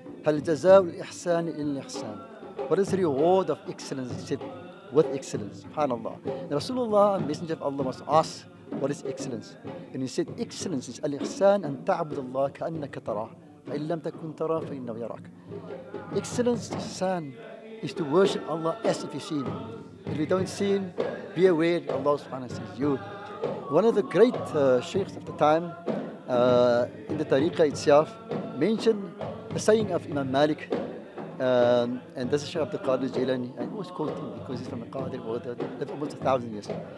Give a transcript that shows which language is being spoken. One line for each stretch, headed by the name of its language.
Arabic: هل جزاء الإحسان إلا الإحسان.
English: What is the reward of excellence? He said, with excellence. SubhanAllah. And Rasulullah, Messenger of Allah, was asked, what is excellence? And he said, excellence is
Arabic: al-ihsan an ta'bud Allah ka'annaka tarah. فإن لم تكن تراه فإنه يراك.
English: Excellence, ihsan, is to worship Allah as if you see Him. If you don't see Him, be aware that Allah subhanahu wa ta'ala sees you. One of the great sheikhs of the time, in the tariqah itself, mentioned the saying of Imam Malik, and this is Shaykh Abdul Qadir Jilani. I always quote him because he's from the Qadir world, lived almost 1,000 years.